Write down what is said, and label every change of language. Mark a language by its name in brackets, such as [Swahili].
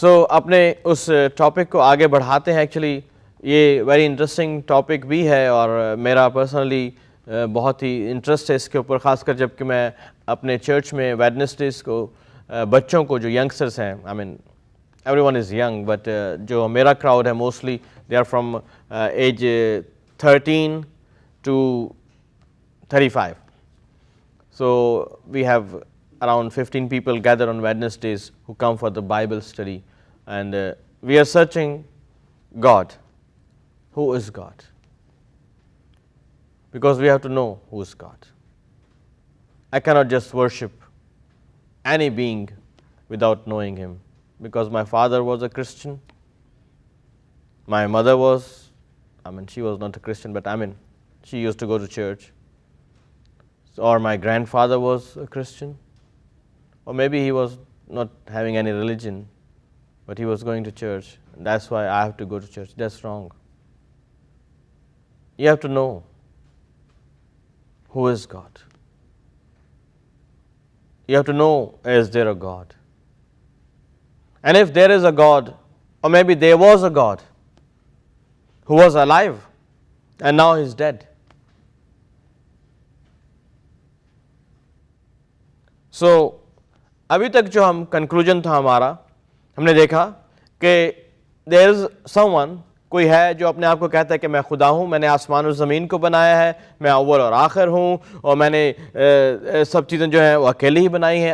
[Hindi] अपने उस टॉपिक को आगे बढ़ाते हैं। एक्चुअली ये वेरी इंटरेस्टिंग टॉपिक भी है और मेरा पर्सनली बहुत ही इंटरेस्ट है इसके ऊपर, ख़ासकर जबकि मैं अपने चर्च में वेडनेसडेज़ को बच्चों को, जो यंगस्टर्स हैं, [English] I mean everyone is young, but [Hindi] जो मेरा क्राउड है [English] Mostly they are from age 13 to 35. So we have around 15 people gather on Wednesdays who come for the Bible study, and we are searching God. Who is God? Because we have to know who is God. I cannot just worship any being without knowing Him, because my father was a Christian, my mother was, she was not a Christian, but she used to go to church, or my grandfather was a Christian, or maybe he was not having any religion, but he was going to church, and that's why I have to go to church. That's wrong. You have to know who is God. You have to know, is there a God? And if there is a God, or maybe there was a God who was alive and now he's dead. [Hindi] So, अभी तक जो हम conclusion था हमारा, हमने देखा कि [English] there is someone, [Hindi] कोई है जो अपने आप को कहता है कि मैं खुदा हूँ, मैंने आसमान और ज़मीन को बनाया है, मैं अव्वल और आखिर हूँ, और मैंने सब चीज़ें जो हैं वो अकेले ही बनाई हैं।